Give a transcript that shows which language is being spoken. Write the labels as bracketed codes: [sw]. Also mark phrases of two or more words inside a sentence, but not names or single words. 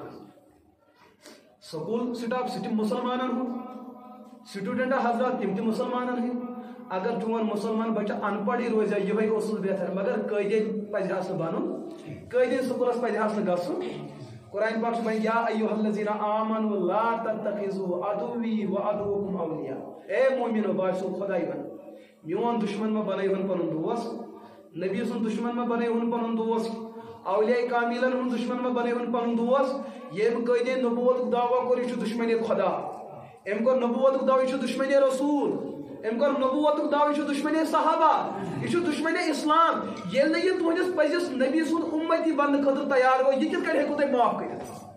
[ks] دٮ۪ماغس سکوٗل سٹاف سُہ تہِ مُسلمانن ہُنٛد سٹوٗڈنٹ حضرات تِم تہِ مُسلمانن ہٕنٛدۍ اگر چون مسلمان بچہ ان پڑھٕے روزِ یِہوٚے اوسُس بہتر مگر قٲدیٖن پزِہَس نہٕ بنُن قٲدیٖن سکوٗلس پزِہَس نہٕ گژھُن قرآن پاک چھُ وۄنۍ [ar] یا ایُّہا الذیٖنَ آمنوا لا تتخذوا عدوی وعدوکم اولیاء [ks] اے مومنو باسیو خۄداے ون میون دشمن مہ بنٲیہُن پنُن دوس نبی سُنٛد دشمن مہ بنٲیہُن پنُن دوس اولیاء کامیلن ہُنٛد دشمن مہ بنٲیہُن پنُن دوس ییٚمۍ قٲدیٖن نبوتُک دعویٰ کوٚر یہِ چھُ دُشمنی خۄدا أمۍ کوٚر نبوتُک دعویٰ یہِ چھُ دُشمنی رسوٗل أمۍ کوٚر نبوتُک دعویٰ یہِ چھُ دُشمنی صحابہ یہِ چھُ دُشمنی اسلام ییٚلہِ نہٕ یہِ تُہنٛدِس پٔزِس نبی سُنٛد اُمتی بننہٕ خٲطرٕ تیار گوٚو یہِ کِتھ کٔنۍ ہیٚکِو تُہۍ معاف کٔرِتھ